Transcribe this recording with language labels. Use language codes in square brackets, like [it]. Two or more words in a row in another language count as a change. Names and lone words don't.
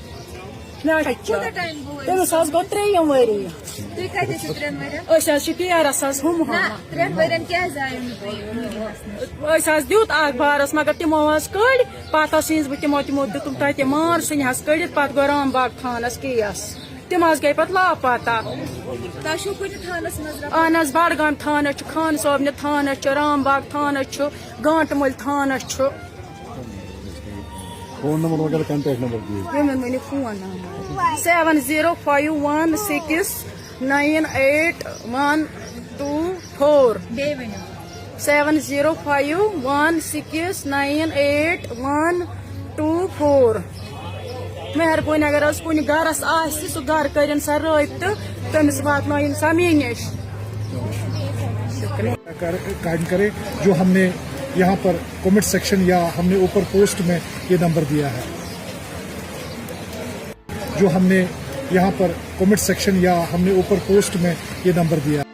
[ks] تمس گو 3 ؤری ڈیرس ہم دیت اخبارس مگر تمو کڑ پتہ سنس بہ تمو دتم تتہ مار سنس کڑت پتہ گو رام باغ تھانس کیس تم گئی پتہ لاپتہ. اہن حظ بڈگام تھانہ خان صٲبنہِ تھانہ رام باغ تھانہ گانٹہٕ مٔلۍ تھانہ [en] phone number [ur] وغیرہ [en] contact number [ur] دیجیے. [en] phone number [ks] 7051698124 مہربانی اگر کُنہِ گرس آسہِ سُہ گھر کرن سا رٲبطہٕ تٔمِس واتنٲیِن سا مے نِش. [ur] قائم کرے جو ہم نے یہاں پر [en] comment section [ur] یا ہم نے اوپر پوسٹ میں یہ نمبر دیا ہے، جو ہم نے یہاں پر [en] comment section [ur] یا ہم نے اوپر پوسٹ میں یہ نمبر دیا ہے.